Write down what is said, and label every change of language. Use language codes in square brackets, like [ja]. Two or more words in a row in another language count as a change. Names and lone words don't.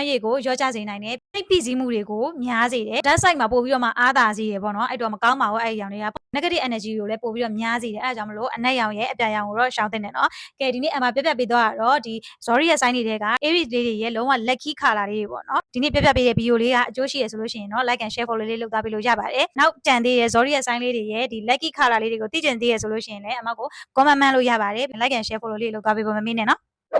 [my] ရည်ကိုရောကြစေနိုင်တယ်စိတ်ဖိစီးမှုတွေကိုများစေတယ်ဓာတ်ဆိုင်မှာပို့ပြီးတော့မှအားသာစေတယ်ပေါ့နော်အဲ့တော့မကောင်းပါဘူးအဲ့ဒီရောင်တွေက [en] negative energy [my] ကိုလည်းပို့ပြီးတော့များစေတယ်အဲ့ဒါကြောင့်မလို့အနက်ရောင်ရဲ့အပြာရောင်ကိုတော့ရှောင်သင့်တယ်နော်ကဲဒီနေ့အမပြပြပေးသွားတာတော့ဒီ Zori ရဲ့ sign တွေက Aries လေးတွေရဲ့လုံးဝ [en] lucky color [my] လေးတွေပေါ့နော်ဒီနေ့ပြပြပေးတဲ့ video လေးကအကျိုးရှိရဆိုလို့ရှိရင်တော့ [en] like and share follow [my] လေးလုပ်သားပေးလို့ရပါတယ်နောက်ကြံသေးတဲ့ Zori ရဲ့ sign လေးတွေရဲ့ဒီ [en] lucky color [my] လေးတွေကိုသိကျင်သေးရဆိုလို့ရှိရင်လည်းအမကို comment မှန်းလို့ရပါတယ် [en] like and share follow [my] လေးလုပ်သားပေးဖို့မမေ့နဲ့နော်